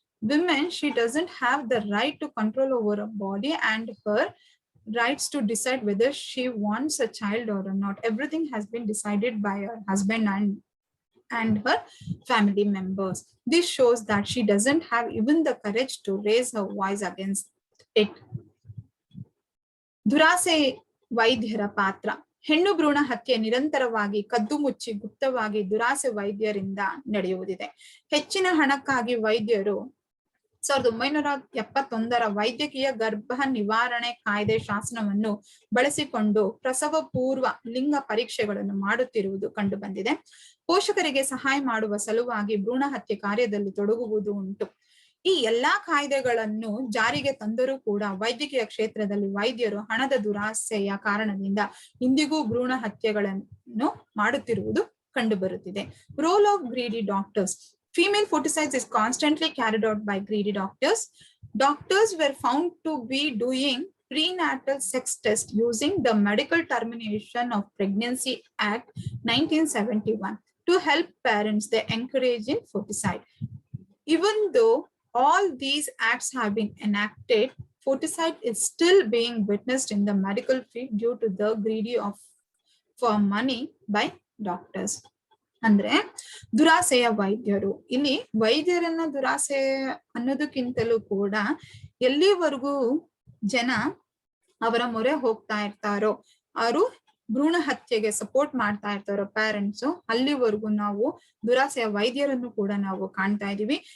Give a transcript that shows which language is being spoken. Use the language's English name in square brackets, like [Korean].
[English] Women, she doesn't have the right to control over her body and her rights to decide whether she wants a child or not. Everything has been decided by her husband and her family members. This shows that she doesn't have even the courage to raise her voice against it. [Kannada] ದುರಾಸೆ ವೈದ್ಯರ ಪಾತ್ರ. ಹೆಣ್ಣು ಭ್ರೂಣ ಹತ್ಯೆ ನಿರಂತರವಾಗಿ ಕದ್ದು ಮುಚ್ಚಿ ಗುಪ್ತವಾಗಿ ದುರಾಸೆ ವೈದ್ಯರಿಂದ ನಡೆಯುವುದಿದೆ. ಹೆಚ್ಚಿನ ಹಣಕ್ಕಾಗಿ ವೈದ್ಯರು 1971 ವೈದ್ಯಕೀಯ ಗರ್ಭ ನಿವಾರಣೆ ಕಾಯ್ದೆ ಶಾಸನವನ್ನು ಬಳಸಿಕೊಂಡು ಪ್ರಸವ ಪೂರ್ವ ಲಿಂಗ ಪರೀಕ್ಷೆಗಳನ್ನು ಮಾಡುತ್ತಿರುವುದು ಕಂಡು ಬಂದಿದೆ. ಪೋಷಕರಿಗೆ ಸಹಾಯ ಮಾಡುವ ಸಲುವಾಗಿ ಭ್ರೂಣ ಹತ್ಯೆ ಕಾರ್ಯದಲ್ಲಿ ತೊಡಗುವುದು ಉಂಟು. ಈ ಎಲ್ಲಾ ಕಾಯ್ದೆಗಳನ್ನು ಜಾರಿಗೆ ತಂದರೂ ಕೂಡ ವೈದ್ಯಕೀಯ ಕ್ಷೇತ್ರದಲ್ಲಿ ವೈದ್ಯರು ಹಣದ ದುರಾಸೆಯ ಕಾರಣದಿಂದ ಇಂದಿಗೂ ಭ್ರೂಣ ಹತ್ಯೆಗಳನ್ನು ಮಾಡುತ್ತಿರುವುದು ಕಂಡುಬರುತ್ತಿದೆ. [English] Role of greedy doctors. Female foeticide is constantly carried out by greedy doctors. Doctors were found to be doing prenatal sex test using the Medical Termination of Pregnancy Act 1971 to help parents. They encourage in foeticide. Even though all these acts have been enacted, foeticide is still being witnessed in the medical field due to the greedy for money by doctors. [Kannada] ಅಂದ್ರೆ ದುರಾಸೆಯ ವೈದ್ಯರು. ಇಲ್ಲಿ ವೈದ್ಯರನ್ನ ದುರಾಸೆ ಅನ್ನೋದಕ್ಕಿಂತಲೂ ಕೂಡ ಎಲ್ಲಿವರೆಗೂ ಜನ ಅವರ ಮೊರೆ ಹೋಗ್ತಾ ಇರ್ತಾರೋ, ಅವರು ಭ್ರೂಣ ಹತ್ಯೆಗೆ ಸಪೋರ್ಟ್ ಮಾಡ್ತಾ ಇರ್ತಾರೋ ಪೇರೆಂಟ್ಸ್, ಅಲ್ಲಿವರೆಗೂ ನಾವು ದುರಾಸೆಯ ವೈದ್ಯರನ್ನು ಕೂಡ ನಾವು ಕಾಣ್ತಾ ಇದೀವಿ.